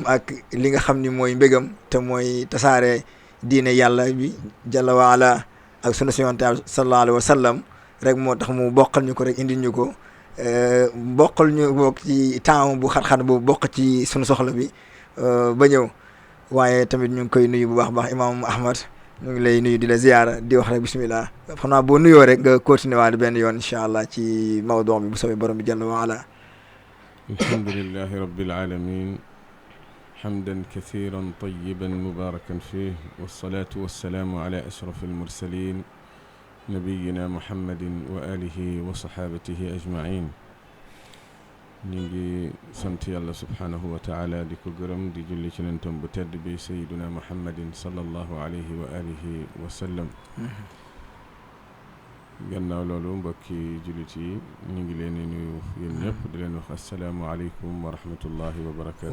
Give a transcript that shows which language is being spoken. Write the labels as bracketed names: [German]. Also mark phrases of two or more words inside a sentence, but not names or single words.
[Wolof] ak li nga xam ni mooy mbégam te mooy tasaare diine yàlla bi [Arabic] جل وعلا [Wolof] ak sunu yonent [Arabic] صلى الله عليه وسلم [Wolof] rek moo tax mu bokkal ñu ko rek indil ñu ko bokkal ñu bokk ci temps bu xat-xat bu bokk ci sunu soxla bi ba ñëw waaye tamit ñu ngi koy nuyu bu baax baax imam Ahmad ñu ngi lay nuyu di la ziyaara di wax rek bismillah xam naa boo nuyoo rek nga continuer waat benn yoon [Arabic] إن شاء الله [Wolof] ci mawduu bi bu soobee borom bi [Arabic] جل وعلا. الحمد لله رب العالمين حمدا كثيرا طيبا مباركا فيه والصلاة والسلام على أشرف المرسلين نبينا محمد وآله وصحابته أجمعين [Wolof] ñu ngi sant yàlla [Arabic] سبحانه وتعالى [Wolof] di ko gërëm di julli ci nentam bu tedd bi [Arabic] سيدنا محمد صلى الله عليه وعلى آله وسلم [Wolof] gannaaw loolu mbokki jullit yi ñu ngi leen di nuyu yéen ñëpp di leen wax [Arabic] السلام عليكم ورحمة الله وبركاته